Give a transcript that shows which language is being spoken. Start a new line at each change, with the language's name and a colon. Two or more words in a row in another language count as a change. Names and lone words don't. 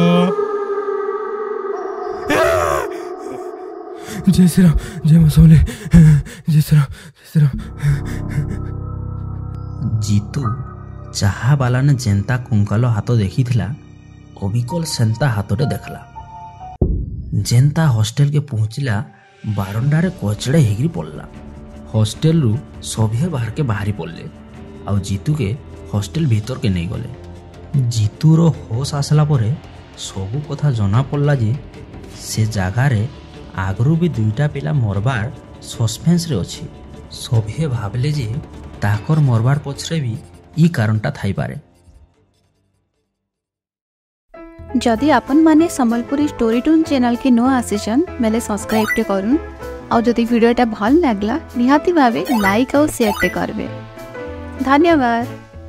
Hindi: जय श्री राम जय मसोले जय श्री राम जय श्री राम।
Sambalpuri: ଜିତୁ ଚାହା ବାଲାନେ ଯେନ୍ତା କୁଙ୍କାଲ ହାତ ଦେଖିଥିଲା ଅବିକଲ ସେନ୍ତା ହାତଟେ ଦେଖିଲା। ଯେନ୍ତା ହଷ୍ଟେଲକେ ପହଞ୍ଚିଲା ବାରଣ୍ଡାରେ କଚଡ଼େ ହେଇକିରି ପଡ଼ିଲା। ହଷ୍ଟେଲରୁ ସଭିଏ ବାହାରକେ ବାହାରି ପଡ଼ିଲେ ଆଉ ଜିତୁକେ ହଷ୍ଟେଲ ଭିତରକେ ନେଇଗଲେ। ଜିତୁର ହୋସ୍ ଆସିଲା ପରେ ସବୁ କଥା ଜଣା ପଡ଼ିଲା ଯେ ସେ ଜାଗାରେ ଆଗରୁ ବି ଦୁଇଟା ପିଲା ମରବାର ସସ୍ପେନ୍ସରେ ଅଛି। ସଭିଏ ଭାବିଲେ ଯେ ତାକର ମରବାର ପଛରେ ବି ଇ କାରଣଟା ଥାଇପାରେ। ଯଦି ଆପଣ ମାନେ ସମ୍ବଲପୁରୀ ଷ୍ଟୋରୀ ଟୁନ ଚ୍ୟାନେଲ କେ ନୋ ଆସିଛନ୍ ମେଲେ ସବସ୍କ୍ରାଇବ ଟେ କରୁଁ ଔର ଯଦି ଭିଡିଓଟା ଭଲ ଲାଗଲା ନିହାତି ଭାବେ ଲାଇକ ଔର ଶେୟାର ଟେ କରବେ। धन्यवाद।